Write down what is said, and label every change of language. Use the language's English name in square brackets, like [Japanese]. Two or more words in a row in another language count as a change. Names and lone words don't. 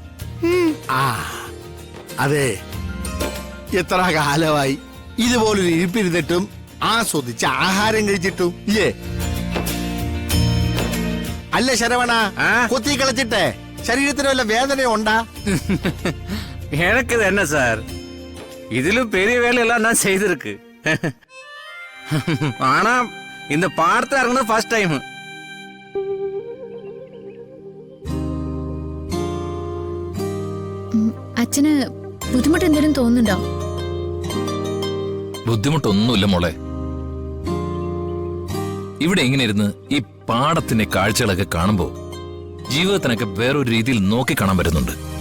[Malayalam] അതെ, എത്ര കാലമായി ഇതുപോലൊരു ഇരിപ്പിരുന്നിട്ടും ആസ്വദിച്ച് ആഹാരം കഴിച്ചിട്ടും ഇല്ലേ? അല്ല ശരവണ, കുത്തി കളിച്ചിട്ടേ ശരീരത്തിന് വല്ല വേദന ഉണ്ടാ? [Tamil] எனக்கு இது என்ன சார், ഇതിലും பெரிய வேலையெல்லாம் நான் செய்திருக்கு. ஆனா இந்த பாடத்தை இறங்குனது ஃபர்ஸ்ட் டைம். [Malayalam] അച്ഛന് ബുദ്ധിമുട്ട് എന്തെങ്കിലും തോന്നുന്നുണ്ടോ? ബുദ്ധിമുട്ടൊന്നുമില്ല മോളെ. ഇവിടെ ഇങ്ങനെ ഇരുന്ന് ഈ പാടത്തിന്റെ കാഴ്ചകളൊക്കെ കാണുമ്പോ ജീവിതത്തിനൊക്കെ വേറൊരു രീതിയിൽ നോക്കി കാണാൻ പറ്റുന്നുണ്ട്.